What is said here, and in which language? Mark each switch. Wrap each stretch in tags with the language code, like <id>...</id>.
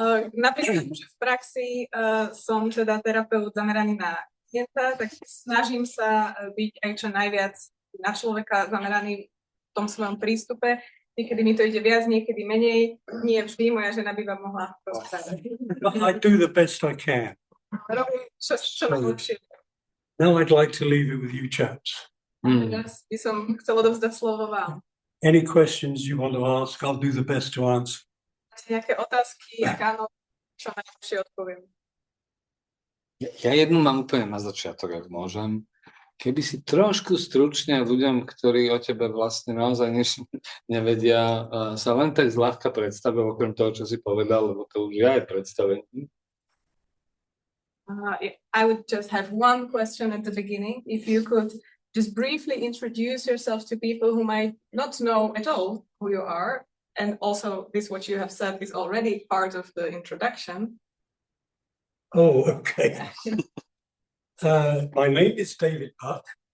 <sk>Napríklad, že v praxi som teda terapeut zameraný na klienta, tak snažím sa byť aj čo najviac na človeka zameraný v tom svojom prístupe. Niekedy mi to ide viac, niekedy menej. Nie vždy, moja žena by vám mohla rozprávať.</sk> <en>I do the best I can.</en> <sk>Robím čo najlepšie.</sk> <en>Now I'd like to leave it with you chaps.</en> <sk>Teraz by som chcela odovzdať slovo vám.</sk> <en>Any questions you want to ask, I'll do the best to answer.</en> <sk>Máte nejaké otázky? Ak áno, čo najlepšie odpoviem. Ja jednu mám úplne na začiatok, ak môžem. Keby si trošku stručne ľuďom, ktorí o tebe vlastne naozaj nič nevedia, sa len tak zľahka predstavil, okrem toho, čo si povedal, lebo to už je aj predstavenie.</sk> <en>I would just have one question at the beginning. If you could just briefly introduce yourself to people who might not know at all who you are, and also this, what you have said, is already part of the introduction. Oh, okay. My name is David Buck.</en>